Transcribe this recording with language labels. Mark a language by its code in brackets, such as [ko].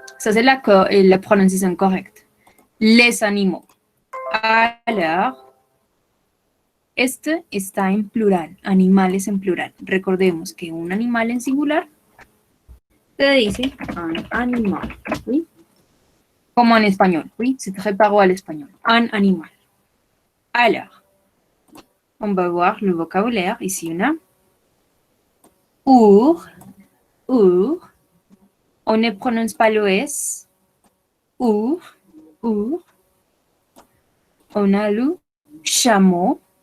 [fr] Ça, c'est la prononciation correcte. Les animaux. [es] Alors, este está en plural, animales en plural. Recordemos que un animal en singular se dice un animal, ¿sí? Como en español, ¿sí? Se reparó al español. Un animal. [fr] Alors, on va voir le vocabulaire. Ici, on a our, on ne prononce pas le S. Our. On a le chameau.